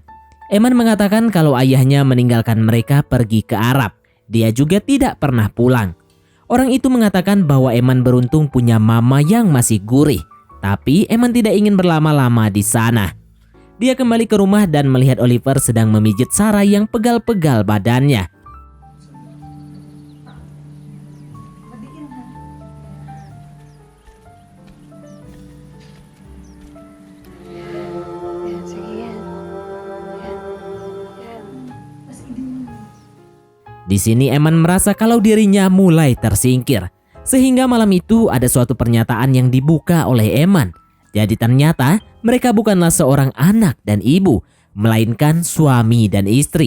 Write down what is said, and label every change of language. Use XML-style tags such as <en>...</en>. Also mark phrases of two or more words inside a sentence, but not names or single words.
<id>Eman mengatakan kalau ayahnya meninggalkan mereka pergi ke Arab. Dia juga tidak pernah pulang. Orang itu mengatakan bahwa Eman beruntung punya mama yang masih gurih. Tapi Eman tidak ingin berlama-lama di sana. Dia kembali ke rumah dan melihat Oliver sedang memijit Sarah yang pegal-pegal badannya.</id> <tl>Yan, sige yan.</tl> <id>Di sini Eman merasa kalau dirinya mulai tersingkir. Sehingga malam itu ada suatu pernyataan yang dibuka oleh Eman. Jadi ternyata mereka bukanlah seorang anak dan ibu, melainkan suami dan istri.</id>